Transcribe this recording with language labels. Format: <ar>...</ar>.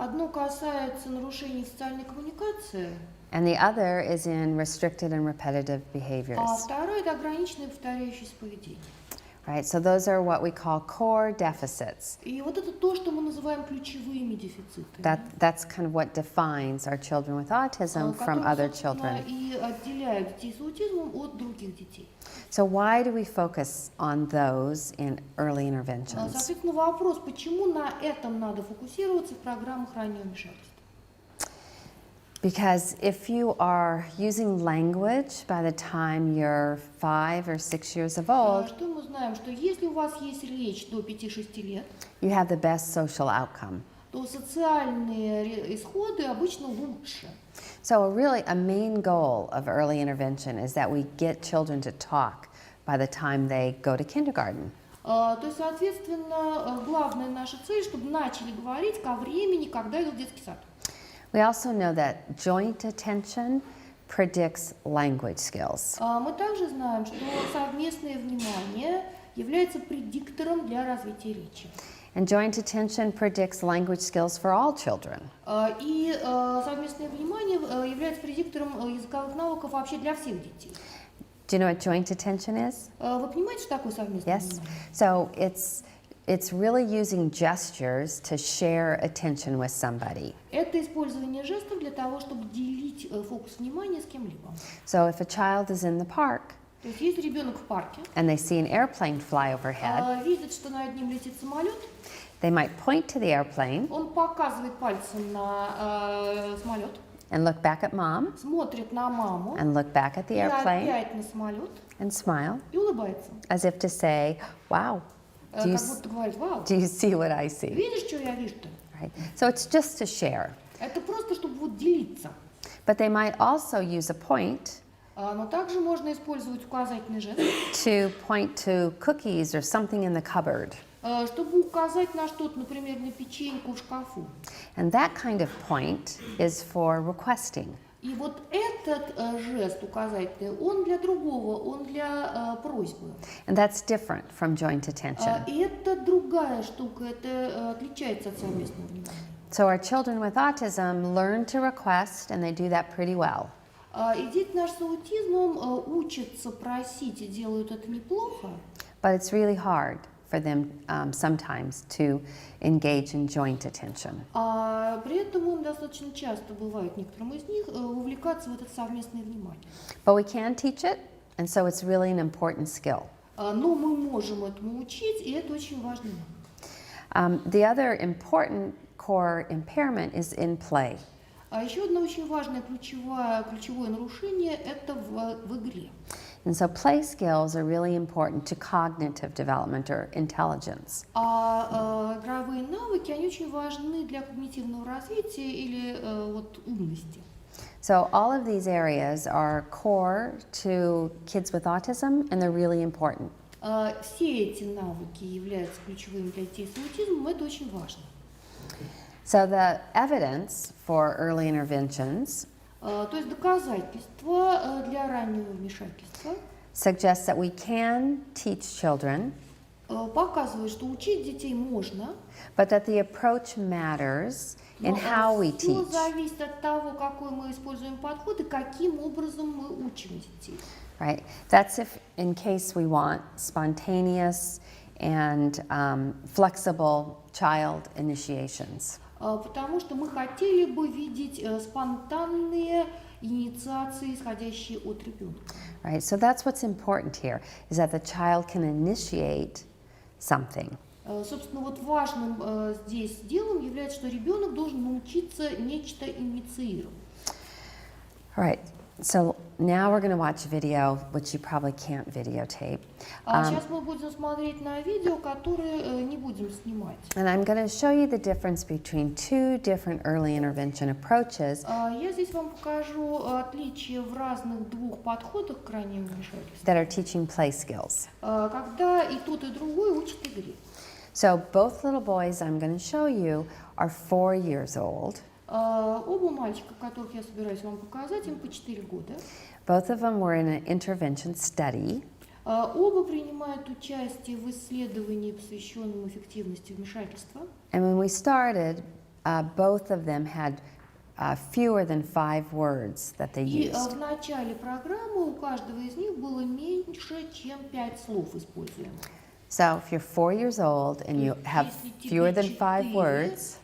<ru>Одно касается нарушений в социальной коммуникации,</ru> <en>and the other is in restricted and repetitive</en> <ru>а</ru> <en>behaviors.</en> <ru>второе – это ограниченное повторяющееся поведение.</ru> <en>Right, so those are what we call core deficits.</en> <ru>И вот это то, что мы называем ключевыми дефицитами.</ru> <en>That's kind of what defines our children with autism from other children.</en> <ru>И отделяют детей с аутизмом от других детей.</ru> <en>So why do we focus on those in early interventions?</en> <ru>Соответственно, вопрос, почему на этом надо фокусироваться в программах раннего вмешательства?</ru> <en>Because if you are using language by the time you're 5 or 6 years of old,</en> <ru>Что мы знаем, что если у вас есть речь до 5-6 лет,</ru> <en>you have the best social outcome.</en> <ru>то социальные исходы обычно лучше.</ru> <en>So a main goal of early intervention is that we get children to talk by the time they go to kindergarten.</en> <ru>То есть, соответственно, главная наша цель, чтобы начали говорить ко времени, когда идут в детский сад.</ru> <en>We also know that joint attention predicts language skills.</en> <ru>Мы также знаем, что совместное внимание является предиктором для развития речи.</ru> <en>And joint attention predicts language skills for all children.</en> <ru>И совместное внимание является предиктором языковых навыков вообще для всех детей.</ru> <en>Do you know what joint attention is?</en> <ru>Вы понимаете, что такое совместное</ru> <en>Yes.</en> <ru>внимание?</ru> <en>So it's really using gestures to share attention with somebody.</en> <ru>Это использование жестов для того, чтобы делить фокус внимания с кем-либо.</ru> <en>So if a child is in the park</en> <ru>То есть, если ребенок в парке,</ru> <en>and they see an airplane fly overhead,</en> <ru>видит, что над ним летит самолет,</ru> <en>they might point to the airplane</en> <ru>он показывает пальцем на самолет,</ru> <en>and look back at mom</en> <ru>смотрит на маму,</ru> <en>and look back at the</en> <ru>и</ru> <en>airplane</en> <ru>опять на самолет</ru> <en>and smile</en> <ru>и улыбается.</ru> <en>as if to say, wow, do you,</en> <ru>Как будто говорит: вау,</ru> <en>do you see what I see?</en> <ru>видишь, что я вижу-то?</ru> <en>Right? So it's just to share.</en> <ru>Это просто, чтобы вот делиться.</ru> <en>But they might also use a point</en> <ru>Но также можно использовать указательный жест,</ru> <en>to point to cookies or something in the cupboard.</en> <ru>чтобы указать на что-то, например, на печеньку в шкафу.</ru> <en>And that kind of point is for requesting.</en> <ru>И вот этот жест указательный, он для другого, он для просьбы.</ru> <en>And that's different from joint attention.</en> <ru>И это другая штука, это отличается от совместного внимания.</ru> <en>So our children with autism learn to request, and they do that pretty well.</en> <ru>И дети наши с аутизмом учатся просить и делают это неплохо.</ru> <en>But it's really hard for them sometimes to engage in joint attention.</en> <ru>При этом им достаточно часто бывает, некоторым из них, вовлекаться в это совместное внимание.</ru> <en>But we can teach it, and so it's really an important skill.</en> <ru>Но мы можем этому учить, и это очень важно.</ru> <en>The other important core impairment is in play.</en> <ru>Еще одно очень важное ключевое нарушение – это в игре.</ru> <en>And so play skills are really important to cognitive development or intelligence.</en> <ru>Игровые навыки, они очень важны для когнитивного развития или вот умности.</ru> <en>So all of these areas are core to kids with autism, and they're really important.</en> <ru>Все эти навыки являются ключевыми для детей с аутизмом, это очень важно.</ru> <en>So the evidence for early interventions</en> <ru>То есть доказательства для раннего вмешательства</ru> <en>suggests that we can teach children,</en> <ru>показывает, что учить детей можно,</ru> <en>but that the approach matters in</en> <ru>но</ru> <en>how we</en> <ru>все</ru> <en>teach.</en> <ru>зависит от того, какой мы используем подход и каким образом мы учим детей.</ru> <en>Right? That's if, in case we want spontaneous and flexible child initiations.</en> <ru>Потому что мы хотели бы видеть спонтанные инициации, исходящие от ребенка.</ru> <en>Right? So that's what's important here, is that the child can initiate something.</en> <ru>Собственно, вот важным здесь делом является, что ребенок должен научиться нечто инициировать.</ru> <en>All right. So now we're going to watch a video, which you probably can't videotape.</en> <ru>Сейчас мы будем смотреть на видео, которое не будем снимать.</ru> <en>And I'm going to show you the difference between two different early intervention approaches</en> <ru>Я здесь вам покажу отличия в разных двух подходах к раннему вмешательству,</ru> <en>that are teaching play skills.</en> <ru>когда и тот, и другой учат игре.</ru> <en>So both little boys I'm going to show you are 4 years old.</en> <ru>Оба мальчика, которых я собираюсь вам показать, им по 4 года.</ru> <en>Both of them were in an intervention study.</en> <ru>Оба принимают участие в исследовании, посвященном эффективности вмешательства.</ru> <en>And when we started, both of them had fewer than 5 words that they</en> <ru>И</ru> <en>used.</en> <ru>в начале программы у каждого из них было меньше, чем 5 слов используемых.</ru> <en>So if you're 4 years old and you have fewer than 5 words,</en>